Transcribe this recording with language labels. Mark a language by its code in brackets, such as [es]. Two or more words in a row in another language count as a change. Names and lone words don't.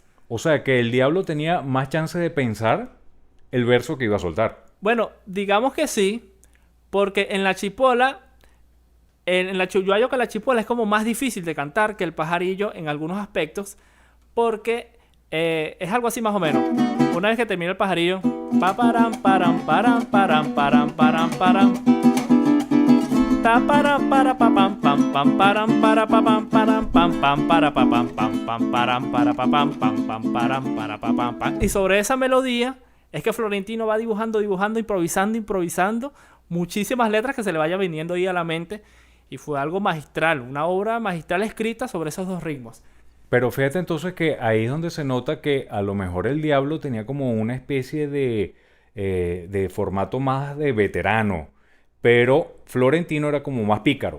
[es] O sea, que el diablo tenía más chance de pensar el verso que iba a soltar. Bueno, digamos que sí, porque en la chipola, yo hallo que la chipola es como más difícil de cantar que el pajarillo en algunos aspectos, porque es algo así más o menos. Una vez que termina el pajarillo, pa param param param param param param param, ta para pa pam pam pam param para pa pam param pam pam para pa pam pam pam param para pa pam pam pam param para pa pam pam. Y sobre esa melodía es que Florentino va dibujando, improvisando muchísimas letras que se le vaya viniendo ahí a la mente. Y fue algo magistral, una obra magistral escrita sobre esos dos ritmos. Pero fíjate entonces que ahí es donde se nota que a lo mejor el diablo tenía como una especie de formato más de veterano, pero Florentino era como más pícaro.